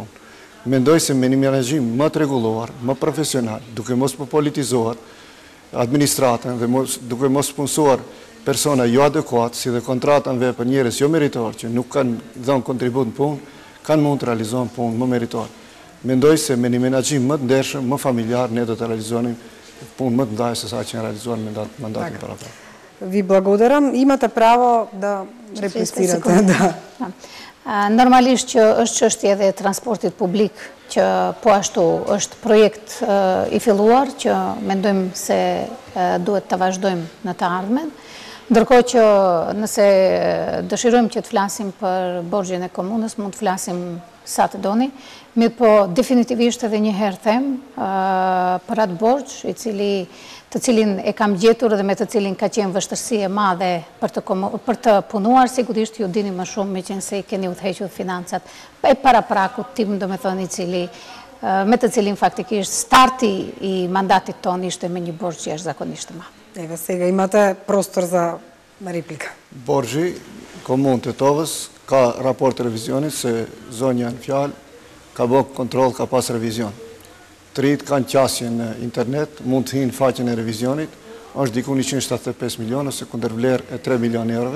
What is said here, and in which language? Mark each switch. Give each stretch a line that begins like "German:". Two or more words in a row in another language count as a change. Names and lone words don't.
Albanian: Mendoj se me një menaxhim më të rregulluar, më profesional, duke mos politizuar administratën dhe duke mos punësuar persona jo adekuat, si dhe kontratave për njerëz jo meritor që nuk kanë dhënë kontribut në punë, kanë mund të realizohen punë më meritor. Mendoj se me një menaxhim më të ndershëm, më familjar, ne do të realizonim punë më të mëdha se sa që në realizuar mandatin paraprak.
Macedonian: Ви благодарам. Имате право да реплицирате.
Albanian: Normalisht që është çështje edhe transportit publik, që po ashtu është projekt i filluar, që mendojmë se duhet të vazhdojmë në të ardhmen. Ndërkohë që nëse dëshirojmë që të flasim për borxhin e komunës, mund të flasim sa të doni, mirë po definitivisht edhe një herë them për atë borxh të cilin e kam gjetur dhe me të cilin ka qenë vështirësi e madhe për të punuar, sigurisht ju dini më shumë me qenë se i keni udhëhequr financat e paraprakut tim, domethënë me të cilin faktikisht starti i mandatit ton ishte me një borxh që është zakonisht të madh. Eve,
Macedonian: сега имате простор за реплика.
Albanian: Borxhi komunë të Tetovës ka raport të revizionit se zonja në fjalë ka bë kontroll, ka pas revizion. Të rinjt kanë qasje në internet, mund të hinë faqen e revizionit, është diku 175 milionë ose kundër vlerë e 3 milion eurove.